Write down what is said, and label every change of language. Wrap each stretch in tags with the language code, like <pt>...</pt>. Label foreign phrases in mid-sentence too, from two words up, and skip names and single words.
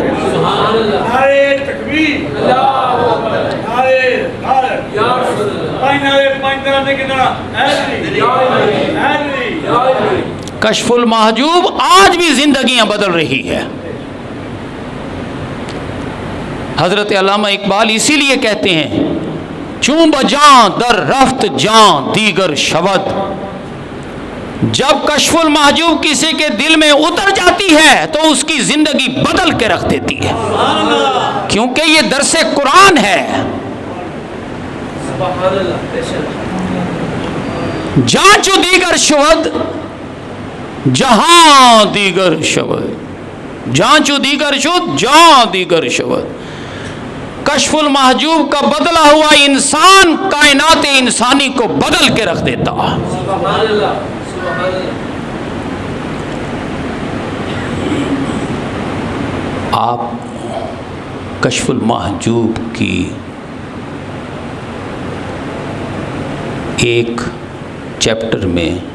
<ur>نعرے تکبیر، نعرے رسالت، کشف المحجوب آج بھی زندگیاں بدل رہی ہے۔ حضرت علامہ اقبال اسی لیے کہتے ہیں،</ur> <fa>چون بجاں در رفت جاں دیگر شود۔</fa> <ur>جب کشف المحجوب کسی کے دل میں اتر جاتی ہے تو اس کی زندگی بدل کے رکھ دیتی ہے، کیونکہ یہ درس قرآن ہے۔</ur> <fa>جہاں چو دیگر شود جہاں دیگر شود، جہاں چو دیگر شود جہاں دیگر شود۔</fa> <ur>کشف المحجوب کا بدلا ہوا انسان کائنات انسانی کو بدل کے رکھ دیتا۔ آپ کشف المحجوب کی ایک چیپٹر میں</ur>